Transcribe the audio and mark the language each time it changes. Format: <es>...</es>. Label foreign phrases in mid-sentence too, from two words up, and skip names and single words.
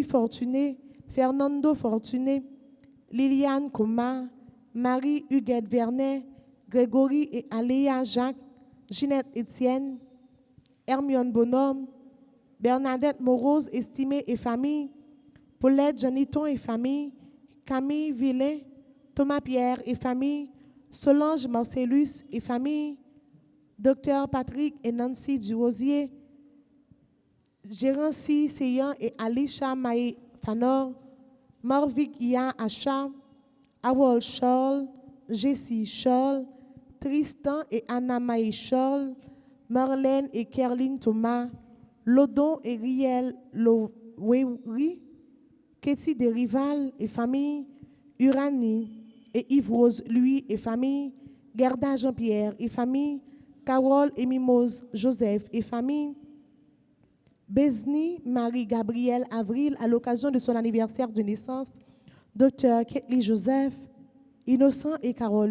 <fr>Fortuné, Fernando Fortuné, Liliane Koma, Marie-Huguette Vernet, Grégory et Aléa Jacques, Ginette Étienne, Hermione Bonhomme, Bernadette Morose, estimée et famille, Paulette Janiton et famille, Camille Villain, Thomas Pierre et famille, Solange Marcellus et famille, Dr Patrick et Nancy Durosier, Gérancy Seyan et Alisha Maé Fanor, Marvik Ia Acha, Awol Scholl, Jessie Scholl, Tristan et Anna Maé Scholl, Marlène et Kerline Thomas, Lodon et Riel Lowery, Ketty Desrival et famille, Uranie et Yves-Rose Louis et famille, Gerda Jean-Pierre et famille, Carole et Mimose Joseph et famille, Besni Marie-Gabrielle Avril à l'occasion de son anniversaire de naissance, Dr Ketli Joseph, Innocent et Carole</fr>